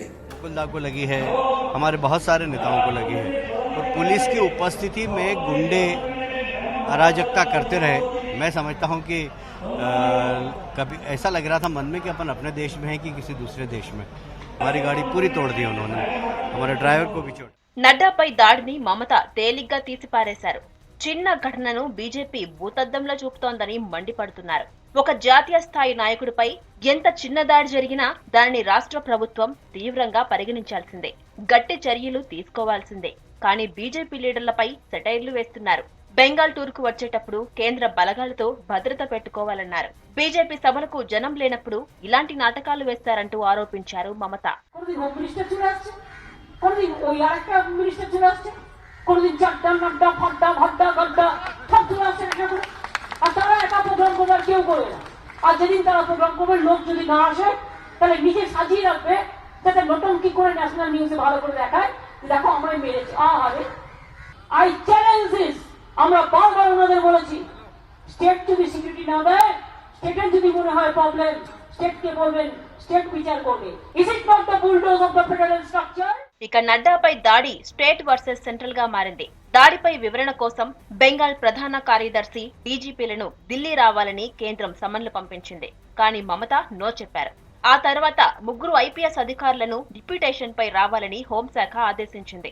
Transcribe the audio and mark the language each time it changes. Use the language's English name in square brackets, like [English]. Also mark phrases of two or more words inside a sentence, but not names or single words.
[Hindi] कुल्ला को लगी है, हमारे बहुत सारे नेताओं को लगी है और पुलिस की उपस्थिति में गुंडे अराजकता करते रहे। मैं समझता हूं कि कभी ऐसा लग रहा था मन में कि अपन अपने देश में हैं कि किसी दूसरे देश में। हमारी गाड़ी पूरी तोड़ दी उन्होंने, हमारे ड्राइवर को भी छोड़। [Telugu] నడ్డాపై దాడిని మమత తేలిగ్గా తీసిపారేశారు. చిన్న ఘటనను బీజేపీ భూతద్దంలో చూపుతోందని మండిపడుతున్నారు. ఒక జాతీయ స్థాయి నాయకుడిపై ఎంత చిన్న దాడి జరిగినా దానిని రాష్ట్ర ప్రభుత్వం తీవ్రంగా పరిగణించాల్సిందే, గట్టి చర్యలు తీసుకోవాల్సిందే. కానీ బీజేపీ లీడర్లపై సెటైర్లు వేస్తున్నారు. బెంగాల్ టూర్ కు వచ్చేటప్పుడు కేంద్ర బలగాలతో భద్రత పెట్టుకోవాలన్నారు. బీజేపీ సభలకు జనం లేనప్పుడు ఇలాంటి నాటకాలు వేస్తారంటూ ఆరోపించారు మమత. [Bangla] যেদিন তারা প্রোগ্রাম করবে লোক যদি না আসে তাহলে নিজে সাজিয়ে রাখবে যাতে নটঙ্কি করে [English] national news [Bangla] ভালো করে দেখায় দেখো আমরা মেরেছি। আরে [English] I challenge this, [Bangla] আমরা বারবার ওনাদের বলেছি স্টেট যদি সিকিউরিটি না দেয়, স্টেটের যদি মনে হয় প্রবলেম স্টেটকে বলবেন, স্টেট বিচার করবে। [English] Is it not the bulldoze of the federal structure? [Telugu] ఇక నడ్డాపై దాడి [English] state versus central [Telugu] గా మారింది. దాడిపై వివరణ కోసం బెంగాల్ ప్రధాన కార్యదర్శి డీజీపీలను ఢిల్లీ రావాలని కేంద్రం సమన్లు పంపించింది. కానీ మమత నో చెప్పారు. ఆ తర్వాత ముగ్గురు ఐపీఎస్ అధికారులను డిప్యూటేషన్ పై రావాలని హోంశాఖ ఆదేశించింది.